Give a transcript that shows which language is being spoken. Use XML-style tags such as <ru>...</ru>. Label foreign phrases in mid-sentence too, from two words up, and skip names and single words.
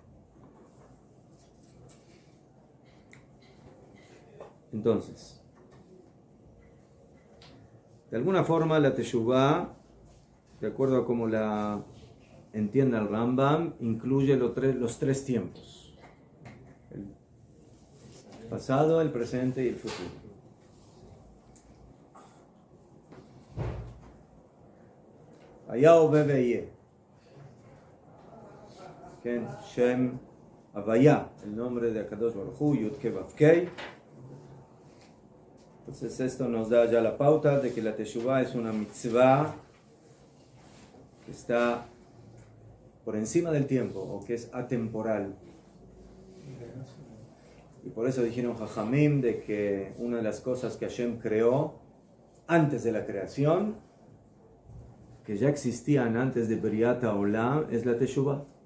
<es>Entonces, de alguna forma la teshuvah, de acuerdo a cómo la entienda el Rambam, incluye los tres tiempos: el pasado, el presente y el futuro.</es> <he>היה הווה ויהיה. שם הוויה,</he> <es>el nombre de</es> <he>הקדוש ברוך הוא, יוד קי ואו קי.</he> <es>Entonces esto nos da ya la pauta de que la teshuvah es una mitzvah que está por encima del tiempo, o que es atemporal. Y por eso dijeron Jajamim de que una de las cosas que Hashem creó antes de la creación, que ya existían antes de</es> <he>בריאת העולם,</he> <es>es la teshuvah.</es>